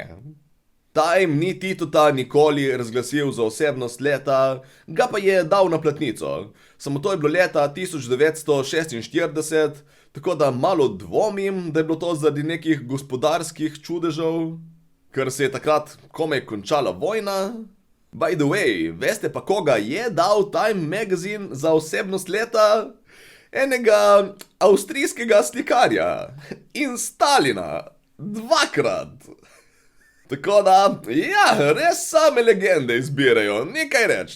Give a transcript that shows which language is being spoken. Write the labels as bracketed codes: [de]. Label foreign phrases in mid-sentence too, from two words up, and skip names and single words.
[sl] Time ni Titota nikoli razglasil za osebnost leta, ga pa je dal na platnico. Samo to je bilo leta 1946, tako da malo dvomim, da je bilo to zaradi nekih gospodarskih čudežev, ker se je takrat komaj končala vojna. [en] By the way, [sl] veste pa koga je dal Time Magazine za osebnost leta? Enega avstrijskega slikarja in Stalina. 2-krat. Tako da, ja, res same legende izbirajo, nekaj reči.